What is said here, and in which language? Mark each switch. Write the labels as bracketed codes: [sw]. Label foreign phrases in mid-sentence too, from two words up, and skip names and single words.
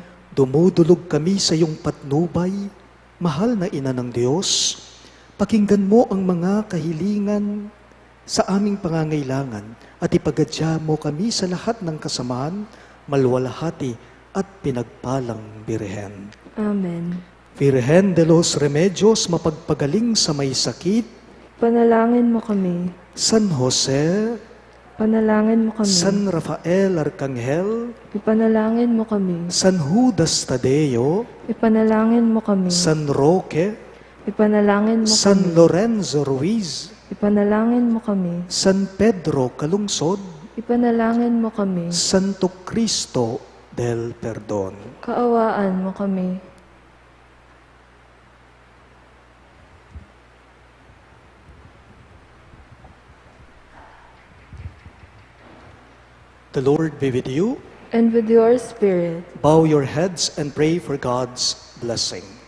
[tl] Dumudulog kami sa iyong patnubay, mahal na Ina ng Diyos. Pakinggan mo ang mga kahilingan sa aming pangangailangan at ipagadya mo kami sa lahat ng kasamaan, malwalhati at pinagpalang Birhen. Amen. Virgen de los Remedios, mapagpagaling sa may sakit. Panalangin mo kami. San Jose, Panalangin mo kami. San Rafael Arcangel, Ipanalangin mo kami. San Judas Tadeo, Ipanalangin mo kami. San Roque, Ipanalangin mo San kami. Lorenzo Ruiz, Ipanalangin mo kami. San Pedro Calungsod, Ipanalangin mo kami. Santo Cristo del Perdon. Kaawaan mo kami. [en] The Lord be with you. And with your spirit. Bow your heads and pray for God's blessing.